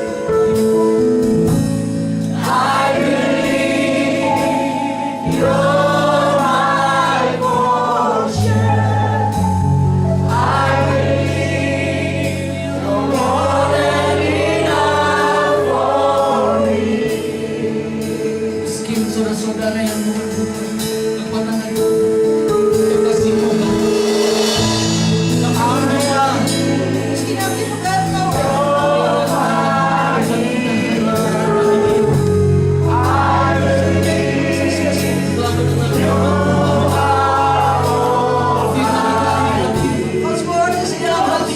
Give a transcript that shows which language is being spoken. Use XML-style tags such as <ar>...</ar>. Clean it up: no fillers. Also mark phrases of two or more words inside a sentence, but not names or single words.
<en>I believe you're my portion. I believe you're more than enough for me.</en> <id>Meski saudara-saudara yang membutuhkan kekuatan dari Tuhan, kasih Tuhan, kemampuan,</id> <nl>Misschien heb je gebed nodig. Gods woord is in ons.</nl>